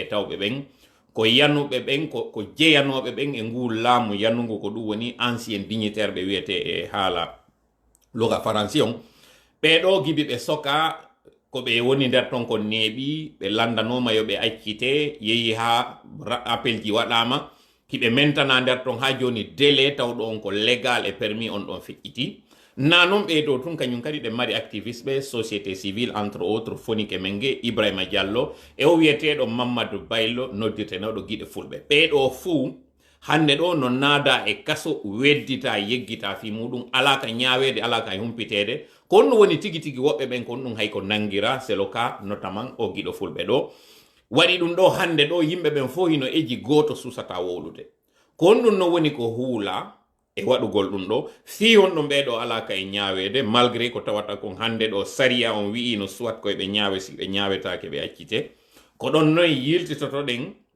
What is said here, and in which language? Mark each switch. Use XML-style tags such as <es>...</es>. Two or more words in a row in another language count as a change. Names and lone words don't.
<ff>tawɓe ɓen ko yanuɓe ɓen ko jeyanoɓe ɓen e ngu laamu yanugo ko ɗum woni</ff> <fr>ancien dignitaire</fr> <ff>ɓe wiyete e haala loga faransi on ɓeɗo giɓi ɓe soka ko ɓe woni nder ton ko neeɓi ɓe landanoma yo ɓe accite yeehi ha appel ji waɗama hiɓe mentana nder ton ha joni délai tawɗo on ko</ff> <fr>légal et permis</fr> <ff>on ɗon feƴƴiti nanon ɓeɗo tun kañum kadi ɓe mari activiste ɓe</ff> <fr>société civile entre autres</fr> <ff>fonike menge Ibrahima Diallo e o wiyeteɗo Mamadou Baylo noddirteneɗo guiɗe fulɓe ɓeɗo fuu hande ɗo no naada e kaso weddita yeggita fi muɗum alaka ñawede alaka e humpitede ko on woni tigi tigi woɓɓe ɓen ko ɗum hay ko nangira</ff> <fr>c'est le cas notamment</fr> <ff>o giɗo fulɓe ɗo waɗi ɗum ɗo hande ɗo yimɓe ɓen fo hino eji goto susata wolude ko on ɗum no woni ko huula e waɗugol ɗum ɗo fi on ɗum ɓeɗo alaka e ñawede malgré ko tawata kon hande ɗo saria on wi'i no soit koye ɓe ñawe si ɓe ñawetake ɓe accite ko ɗon noye yiltitotoɗen</ff>